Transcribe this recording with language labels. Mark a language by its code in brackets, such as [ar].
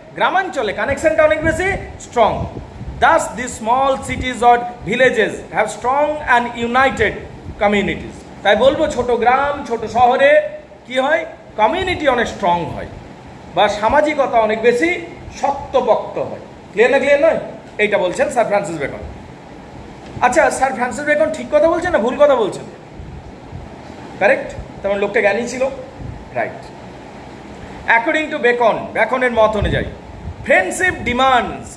[bn] গ্রামাঞ্চলে কানেকশনটা অনেক বেশি strong. [en] Thus, these small cities or villages have strong and united communities. [bn] তাই বলবো ছোট গ্রাম, ছোট শহরে কি হয়? কমিউনিটি অনেক স্ট্রং হয় বা সামাজিকতা অনেক বেশি শক্তপোক্ত হয়। ক্লিয়ার না? ক্লিয়ার নয়? এইটা বলছেন স্যার ফ্রান্সিস বেকন। আচ্ছা, স্যার ফ্রান্সিস বেকন ঠিক কথা বলছেন না ভুল কথা বলছেন? কারেক্ট? তেমন লোকটা জ্ঞানী ছিল, রাইট। অ্যাকর্ডিং টু বেকনের মত অনুযায়ী ফ্রেন্ডশিপ ডিমান্ডস।